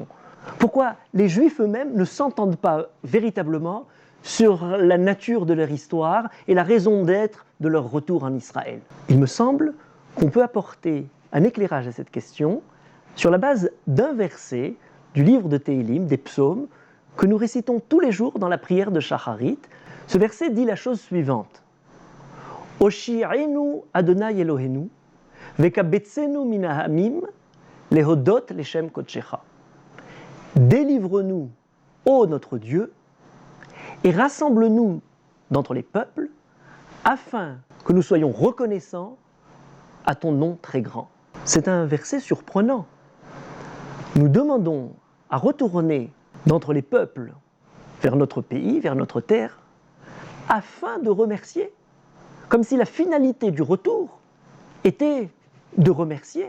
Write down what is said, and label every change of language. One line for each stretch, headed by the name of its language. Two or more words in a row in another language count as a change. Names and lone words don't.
French: Pourquoi les Juifs eux-mêmes ne s'entendent pas véritablement sur la nature de leur histoire et la raison d'être de leur retour en Israël? Il me semble qu'on peut apporter un éclairage à cette question sur la base d'un verset du livre de Téhilim, des psaumes, que nous récitons tous les jours dans la prière de Shacharit. Ce verset dit la chose suivante:
Hebrew: הושיענו אדוני אלוהינו וקבצנו מן העמים להודות לשם קדשך.
French: Délivre-nous, ô notre Dieu, et rassemble-nous d'entre les peuples, afin que nous soyons reconnaissants à ton nom très grand. C'est un verset surprenant. Nous demandons à retourner d'entre les peuples vers notre pays, vers notre terre, afin de remercier, comme si la finalité du retour était de remercier.